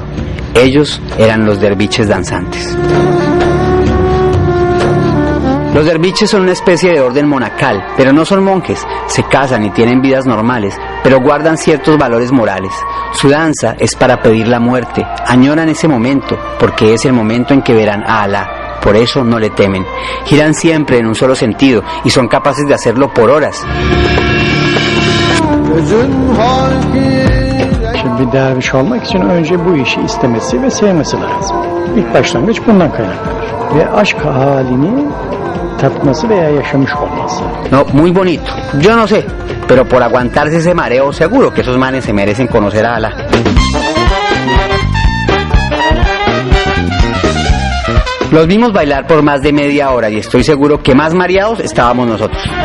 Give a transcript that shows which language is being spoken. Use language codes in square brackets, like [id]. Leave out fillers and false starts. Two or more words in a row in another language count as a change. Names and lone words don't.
[es] Ellos eran los derviches danzantes. Los derviches son una especie de orden monacal, pero no son monjes, se casan y tienen vidas normales, pero guardan ciertos valores morales. Su danza es para pedir la muerte, añoran ese momento, porque es el momento en que verán a Alá, por eso no le temen. Giran siempre en un solo sentido y son capaces de hacerlo por horas. [tr] Şimdi bir derviş olmak için önce bu işi istemesi ve sevmesi lazım. İlk başlangıç bundan kaynaklanır. Ve aşk halini tatması veya yaşamış olması. [es] No, muy bonito. Yo no sé, pero por aguantarse ese mareo seguro que esos manes se merecen conocer a Alá. Los vimos bailar por más de media hora y estoy seguro que más mareados estábamos nosotros.